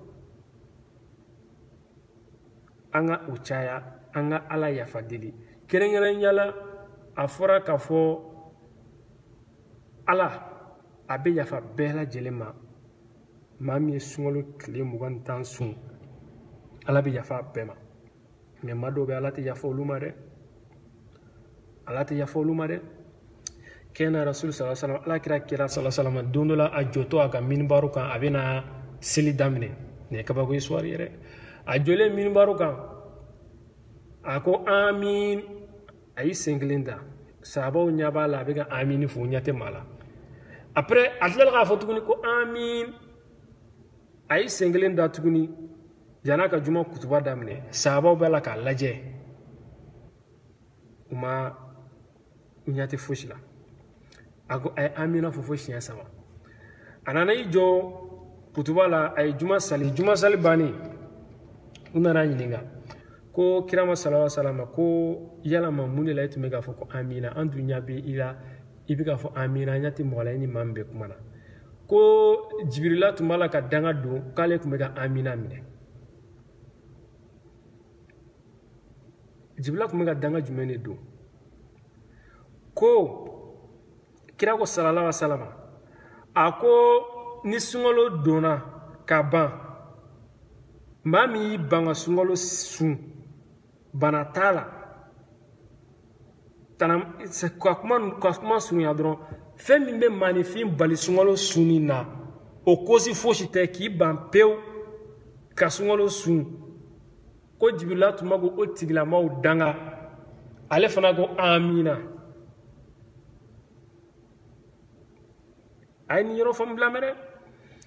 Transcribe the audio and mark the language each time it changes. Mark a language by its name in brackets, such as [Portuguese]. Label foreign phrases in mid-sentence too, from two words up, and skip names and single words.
[Bambara] an ka o caya an ka ala yafa deli kɛrɛnkɛrɛnnenya la a fɔra k'a fɔ ala a bɛ yafa bɛɛ lajɛlen ma maa min ye sunkalo tile 20 sun ala bɛ yafa bɛɛ ma mais maa dɔw bɛ ala tɛ yafa olu ma dɛ ala tɛ yafa olu ma dɛ kɛna [Arabic] رسول صلى الله عليه وسلم [Bambara] ala kira [Arabic] صلى الله عليه وسلم [Bambara] don dɔ la a jɔtɔ a ka minibaru kan a bɛna seli daminɛ nin ye kabako histoire ye dɛ a jɔlen minibaru kan a ko amin a y'i sen kelen da sahabaw ɲɛ b'a la a bɛ ka amin fo ɲɛ tɛ maa la après a tilala k'a fɔ tuguni ko amin a y'i sen kelen da tuguni jan'a ka juma kutuba daminɛ sahabaw b'a la k'a lajɛ u ɲɛ tɛ fosi la a ko a ye amina fo siɲɛ 3 a nana i jɔ kutuba la a ye juma sali bannen u nana ɲininka ko kirama [Arabic] صلى الله عليه وسلم [Bambara] ko yalama mun de la i tun bɛ k'a fɔ ko amina an dun ɲɛ bɛ i la i bɛ k'a fɔ amina ɲɛ tɛ mɔgɔ la i ni maa min bɛ kuma na ko jibirila tun b'a la ka danga don k'ale tun bɛ ka amina minɛ jibirila tun bɛ ka danga jumɛn de don ko kira ko [Arabic] صلى الله عليه وسلم [Bambara] a ko ni sunkalo donna ka ban maa min y'i ban ka sunkalo sun bana t'a la ka kuma surunya dɔrɔn fɛn min bɛ maanifin bali sunkalo sunni na o kosi fosi tɛ k'i ban pewu ka sunkalo sun ko jibirila tun ma ko o tigilamaw danga ale fana ko amina a ye nin yɔrɔ fɔ n bila mɛ dɛ